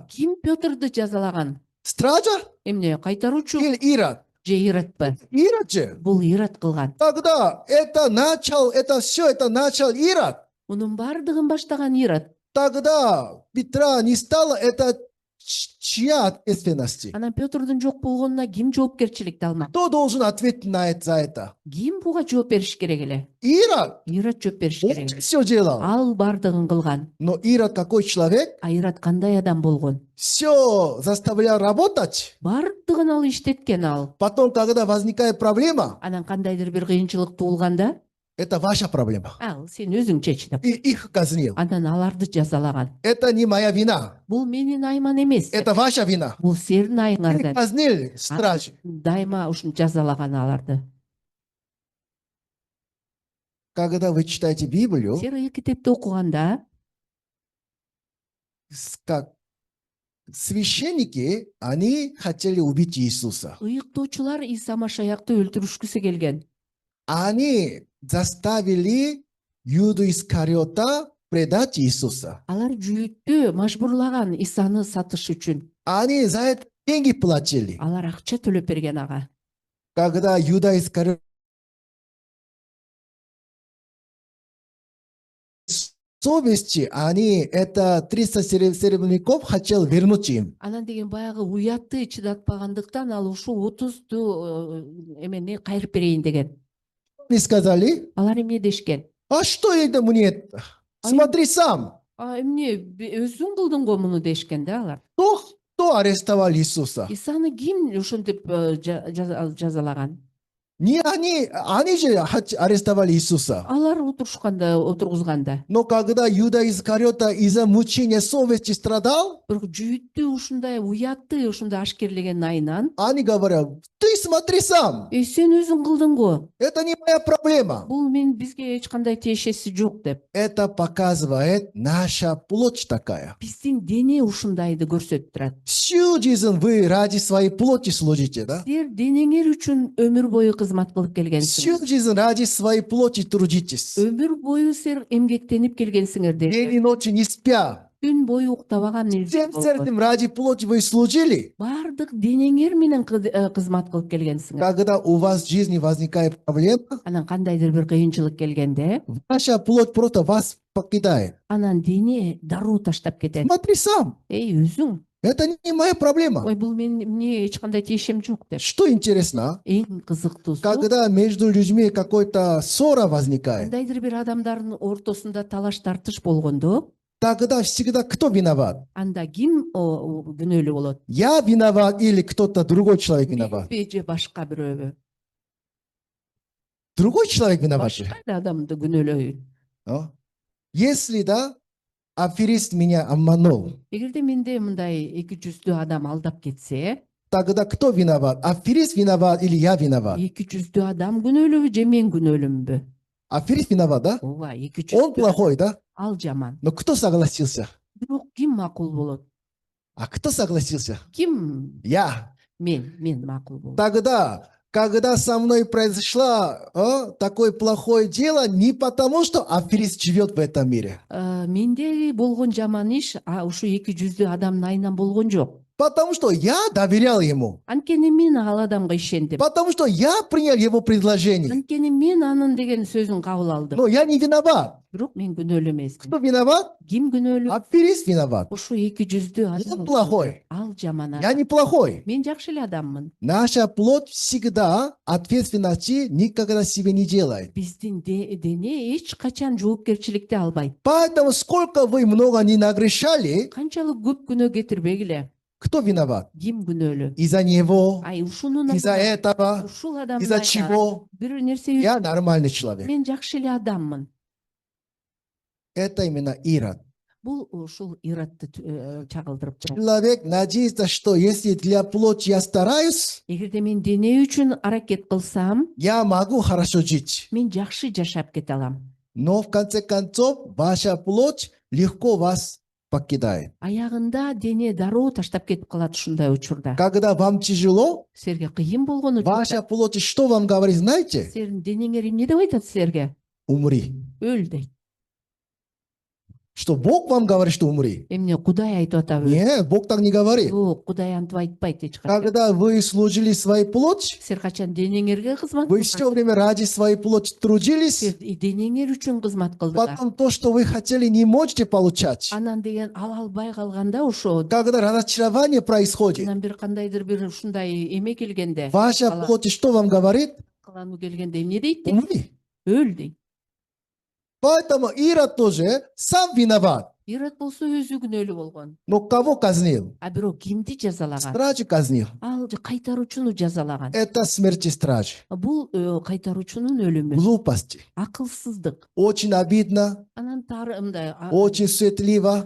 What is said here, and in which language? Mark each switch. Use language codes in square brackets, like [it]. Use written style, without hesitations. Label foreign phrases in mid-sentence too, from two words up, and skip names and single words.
[ky] Ким Пётрду жазалаган? [ru] Стража [ky] Эмне кайтаруучу [ru] или Ирод? [ky] же Иродпу? Ирод же. Бул Ирод кылган. [ru] Тогда это все это начал Ирод. [ky] Мунун бардыгын баштаган Ирод. [ru] Тогда Петра не стало, это чья ответственность? [ky] Анан Пётрдун жок болгонуна ким жоопкерчиликти алмак? [ru] Кто должен ответить за это? [ky] Ким буга жооп бериш керек эле? Ирод. Ирод жооп бериш керек эле. [ru] Все делал. [ky] Ал бардыгын кылган. [ru] Но Ирод какой человек? [ky] А Ирод кандай адам болгон? [ru] Все заставлял работать. [ky] Бардыгын ал иштеткен ал. [ru] Потом, когда возникает проблема, [ky] Анан кандайдыр бир кыйынчылык туулганда, [ru] это ваша проблема. [ky] ал сен өзүң чеч деп. [ru] И их казнил. [ky] Анан аларды жазалаган. [ru] Это не моя вина. [ky] Бул менин айыман эмес. [ru] Это ваша вина. [ky] Бул сенин [ru] Их [ky] айыңардан. [ru] казнили стражи. [ky] Дайыма ушун жазалаган аларды. [ru] Когда вы читаете Библию, [ky] Сыйрый китепти окуганда, [ru] как священники, они хотели убить Иисуса. [ky] ыйыктоочулар Иса Машаякты өлтүрүшкүсү келген. [ru] Они заставили Юду Искариота предать Иисуса. [ky] Алар жүйүттү мажбурлаган Исаны сатыш үчүн. [ru] Они за это деньги платили. [ky] Алар акча төлөп берген ага. [ru] Когда Юда Искариот совести, они это 300 серебряников хотел вернуть им. [ky] Анан деген баягы уятты чыдатпагандыктан ал ушул 30 эмени кайрып берейин деген. [ru] Они сказали, [ky] Алар эмне дешкен? [ru] а что это мне? Смотри сам. [ky] Эмне өзүң кылдың го муну дешкен да алар. [ru] Кто арестовал Иисуса? [ky] Исаны ким ушинтип жазалаган? [ru] Не они же арестовали Иисуса. [ky] Алар отургузганда. [ru] Но когда Юда Искариота из-за мучения совести страдал, [ky] Бирок жүйүттү ушундай уятты ушундай ашкерлеген айынан, [ru] они говорят, ты смотри сам. [ky] сен өзүң кылдың го. [ru] Это не моя проблема. [ky] Бул бизге эч кандай тиешеси жок деп. [ru] Это показывает наша плоть такая. [ky] Биздин дене ушундайды көрсөтүп турат. [ru] Всю жизнь вы ради своей плоти служите, да? [ky] Силер денеңер үчүн өмүр бою кызмат кылып [ru] Всю [ky] келгенсиңер. [ru] жизнь ради своей плоти трудитесь. [ky] Өмүр бою силер эмгектенип келгенсиңер [ru] День [ky] де. [ru] и ночь не спя. [ky] Түн бою уктабаган [ru] Всем сердцем ради плоти вы служили. [ky] бардык денеңер менен кызмат кылып келгенсиңер. [ru] Когда у вас в жизни возникает проблема, [ky] Анан кандайдыр бир кыйынчылык келгенде, [ru] ваша плоть просто вас покидает. [ky] анан дене дароо таштап кетет. [ru] Смотри сам. [ky] Өзүң. [ru] Это не моя проблема. [ky] Ой, бул мне эч кандай тиешем жок деп. [ru] Что интересно, [ky] Эң кызыктуусу, [ru] когда между людьми какой-то ссора возникает, [ky] кандайдыр бир адамдардын ортосунда талаш тартыш болгондо, [ru] тогда всегда кто виноват? [ky] анда ким күнөөлүү болот? [ru] Я виноват или кто-то другой человек виноват? [ky] Менби же башка бирөбү? [ru] Другой человек виноват. [ky] же. Башка адамды күнөөлөйүн. А? [ru] Если да, аферист меня обманул, [ky] Эгерде менде мындай эки жүздүү адам алдап кетсе, [ru] тогда кто виноват? Аферист виноват или я виноват? [ky] эки жүздүү адам күнөөлүүбү же мен күнөөлүүмбү? [ru] Аферист виноват, да? [ky] Ооба, эки [ru] Он [ky] жүздүү [ru] плохой, да? [ky] ал жаман. [ru] Но кто согласился? [ky] Бирок ким макул болот? [ru] А кто согласился? [ky] Ким? [ru] Я. [ky] Мен макул болот. [ru] Тогда, когда со мной произошло такое плохое дело, не потому, что аферист живет в этом мире. [ky] Менде болгон жаман иш ушу эки жүздүү адамдын айынан болгон жок. [ru] Потому что я доверял ему. [ky] Анткени мен ал адамга ишендим. [ru] Потому что я принял его предложение. [ky] Анткени мен анын деген сөзүн кабыл алдым. [ru] Но я не виноват. [ky] Бирок мен күнөөлүү эмесмин. [ru] Кто виноват? [ky] Ким күнөөлүү? [ru] Аферист виноват. [ky] Ошо эки жүздүү адам. [ru] Он плохой. [ky] Ал жаман [ru] Я [ky] адам. [ru] неплохой. [ky] Мен жакшы эле адаммын. [ru] Наша плоть всегда ответственности никогда себе не делает. [ky] Биздин дене эч качан жоопкерчиликти албайт. [ru] Поэтому сколько вы много не нагрешали, [ky] Канчалык көп күнөө кетирбегиле. [ru] кто виноват? [ky] Ким күнөөлүү? [ru] Из-за него, [ky] Ай ушунун [ru] из-за этого, [ky] ушул адамдын [ru] из-за [ky] айынан [ru] чего? [ky] бир нерсе [ru] Я нормальный человек. [ky] мен жакшы эле адаммын. [ru] Это именно Ирод. [ky] Бул ушул иратты чагылдырып турат. [ru] Человек надеется, что если для плоти я стараюсь, [ky] Эгерде мен дене үчүн аракет кылсам, [ru] я могу хорошо жить. [ky] мен жакшы жашап кете алам. [ru] Но в конце концов, ваша плоть легко вас покидает. [ky] Аягында дене дароо таштап кетип калат ушундай учурда. [ru] Когда вам тяжело, [ky] Силерге кыйын болгон [ru] ваша [ky] учурда [ru] плоть что вам говорит, знаете? [ky] силердин денеңер эмне деп айтат силерге? [ru] Умри. [ky] Өл дейт. [ru] Что Бог вам говорит, что умри? [ky] Эмне Кудай айтып атабы? [ru] Нет, Бог так не говорит. [ky] Жок, Кудай антип айтпайт эч качан. [ru] Когда вы служили своей плоть, [ky] Силер качан денеңерге кызмат [ru] вы все время ради своей плоти трудились, [ky] денеңер үчүн кызмат кылдыңар. [ru] потом то, что вы хотели, не можете получать. [ky] Анан деген ала албай калганда ошо [ru] Когда разочарование происходит, [ky] анан бир кандайдыр бир ушундай эме келгенде, [ru] ваша [ky] ала- [ru] плоть что вам говорит? [ky] кылануу келгенде эмне дейт? [ru] Умри. [ky] Өл дейт. [ru] Поэтому Ирод тоже сам виноват. [ky] Ирод болсо өзү күнөөлүү болгон. [ru] Но кого казнил? [ky] А бирок кимди жазалаган? [ru] Стражи казнил. [ky] Ал кайтаруучуну жазалаган. [ru] Это смерти стражи. [ky] Бул кайтаруучунун өлүмү. [ru] Глупости. [ky] Акылсыздык. [ru] Очень обидно, [ky] Анан тары мындай [ru] очень суетливо.